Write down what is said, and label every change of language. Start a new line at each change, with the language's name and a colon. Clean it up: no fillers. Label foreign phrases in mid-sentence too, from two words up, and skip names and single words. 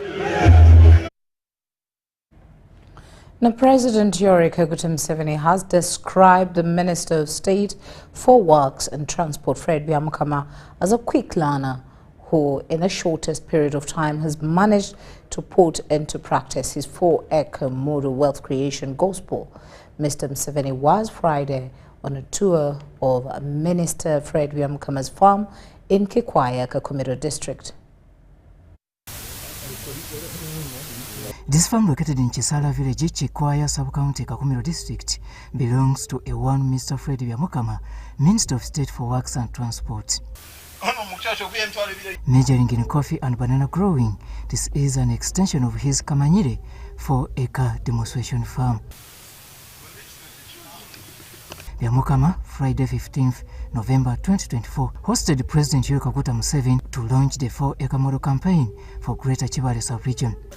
English: Now, President Yoweri Museveni has described the Minister of State for Works and Transport, Patricia Lukoma, as a quick learner who, in the shortest period of time, has managed to put into practice his 4-acre model wealth creation gospel. Mr. Museveni was Friday on a tour of Minister Patricia Lukoma's farm in Kikwaya, Kakumiro district. This farm, located in Chisala village, Chikwaya sub-county, Kakumiro district, belongs to a one Mr. Fred Byamukama, Minister of State for Works and Transport. Majoring in coffee and banana growing, this is an extension of his Kamanyire 4-acre demonstration farm. Byamukama, Friday 15th November 2024, hosted President Yoweri Kaguta Museveni to launch the 4-acre model campaign for Greater Kibale sub-region.